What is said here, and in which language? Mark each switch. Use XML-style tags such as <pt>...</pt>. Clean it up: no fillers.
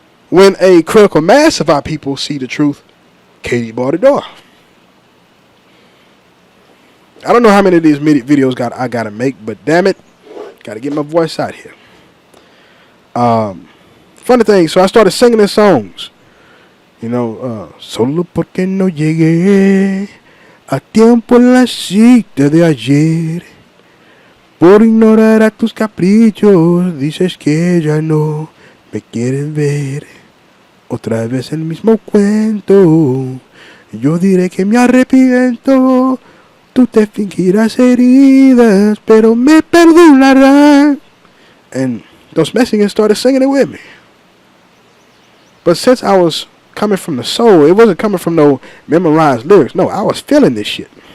<en>When a critical mass of our people see the truth, Katie bought a door. I don't know how many of these videos I gotta make, but damn it, gotta get my voice out here. Funny thing, so I started singing these songs. You know,</en> <es>solo porque no llegué a tiempo en la cita de ayer. Por ignorar a tus caprichos, dices que ya no me quieres ver. Otra vez el mismo cuento. Yo diré que me arrepiento. Tú te fingirás heridas, pero me perdonarás.</es> <en>And those Mexicans started singing it with me. But since I was coming from the soul, it wasn't coming from no memorized lyrics. No, I was feeling this shit.</en>